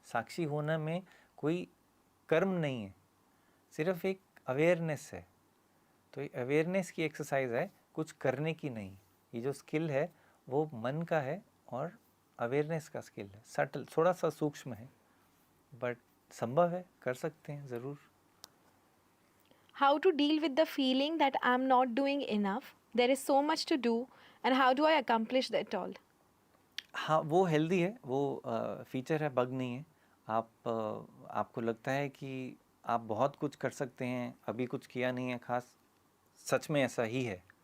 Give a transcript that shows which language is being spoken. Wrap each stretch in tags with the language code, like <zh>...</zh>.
<hi>साक्षी होना में कोई कर्म नहीं है, सिर्फ एक अवेयरनेस है। तो ये अवेयरनेस की एक्सरसाइज है, कुछ करने की नहीं। ये जो स्किल है वो मन का है और अवेयरनेस का स्किल है। सटल, थोड़ा सा सूक्ष्म है, बट संभव है, कर सकते हैं ज़रूर।</hi> <en>How to deal with the feeling that I'm not doing enough? There is so much to do, and how do I accomplish that all?</en> <hi>हाँ, वो हेल्दी है, वो फीचर है, बग नहीं है। आपको लगता है कि आप बहुत कुछ कर सकते हैं, अभी कुछ किया नहीं है खास, सच में ऐसा ही है।</hi>